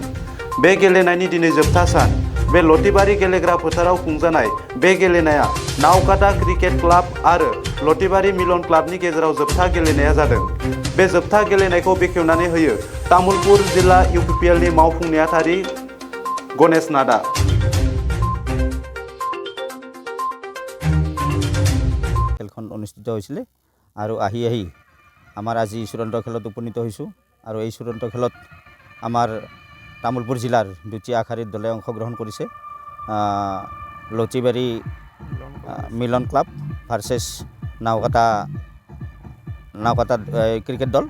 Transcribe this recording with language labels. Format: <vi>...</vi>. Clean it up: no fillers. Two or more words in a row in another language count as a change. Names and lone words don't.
<brx>बे गेलेनायनि दिनै जोबथा सान। बे लटिबारि गेलेग्रा फोथाराव खुंजानाय बे गेलेनाया नावकाटा क्रिकेट क्लाब आरो लटिबारि मिलन क्लाबनि गेजेराव जोबथा गेलेनाया जादों। बे जोबथा गेलेनायखौ बेखेवनानै होयो तामुलपुर जिल्ला इउपिपिएलनि मावफुं नेहाथारि गणेश नाथआ।</brx> <as>খেলখন অনুষ্ঠিত হৈছিলে আৰু আহি আমাৰ আজি চূড়ান্ত খেলত উপনীত হৈছোঁ আৰু এই চূড়ান্ত খেলত আমাৰ তামুলপুৰ জিলাৰ দুটি আগশাৰীৰ দলে অংশগ্ৰহণ কৰিছে। লটিবাৰী মিলন ক্লাব ভাৰ্চেছ নাওকাটা ক্ৰিকেট দল।</as>